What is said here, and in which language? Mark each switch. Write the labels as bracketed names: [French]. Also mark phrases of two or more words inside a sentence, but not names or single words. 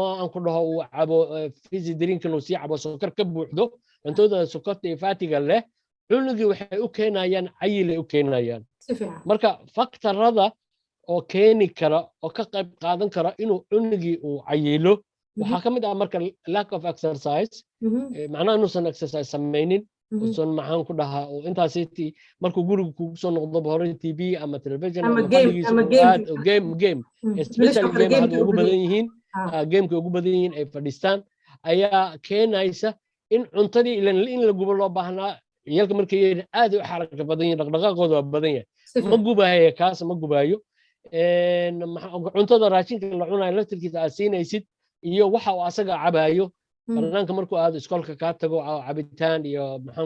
[Somali] aan ku dhaho uu cabo [English] fizzy drink [Somali] inuu sii cabo sokor ka buuxdo cuntada sokorta iyo fatiga leh cunugii waxay u keenayaan cayil ay u keenayaan marka faktarada oo keeni kara oo ka qayb qaadan kara inuu cunugii uu cayilo waxaa ka mid ah marka [English] lack of exercise [Somali] macnaha inuusan exercise samaynin usan maxaan ku dhahaa oo intaasiti markuu guriga kugu soo noqdo hore TV ama television ama [English] game especially game [Somali] hadda ugu badan yihiin gameka ugu badan yihiin ay fadhiistaan ayaa keenaysa in cuntadii in la gubo loo baahnaa ciyalka markay aad u xaraka badan yihiin dhaqdhaqaaqooda waa badan yahay ma gubayo kaas ma gubayo cuntada raashinka la cunayo laftirkiisa aad siinaysid iyo waxa uu asaga cabayo banaanka markuu aad iskoolka ka tago cabitaan iyo maxaan